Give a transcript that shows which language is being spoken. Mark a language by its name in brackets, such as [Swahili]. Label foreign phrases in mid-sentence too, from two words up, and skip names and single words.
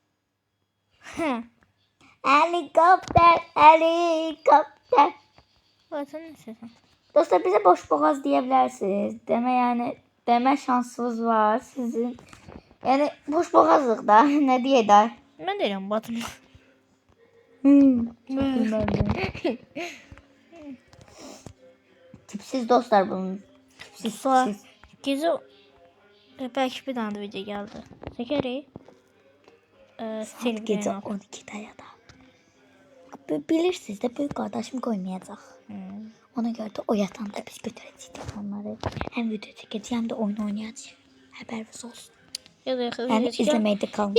[Azerbaijani] Helikopter, helikopter. Sən nə istəyirsən? [Turkish] Dostlar bize boş boğaz diyebilirsiniz. Deme şansınız var sizin. Yani boş boğazlık da ne diye der. [Azerbaijani] Mən deyirəm batım. Tipsiz dostlar bunun. Tipsiz. Gecə belki bir dənə də video gəldi. Çəkərik. [Turkish] Gece 12'de ya da. Bilirsiniz de büyük kardeşim koymayacak. Ona göre de o yatağında biz götüreceğiz onları. Hem video çekeceğiz hem de oyun oynayacağız. Haberiniz olsun. Ya da Yani izlemede kalın.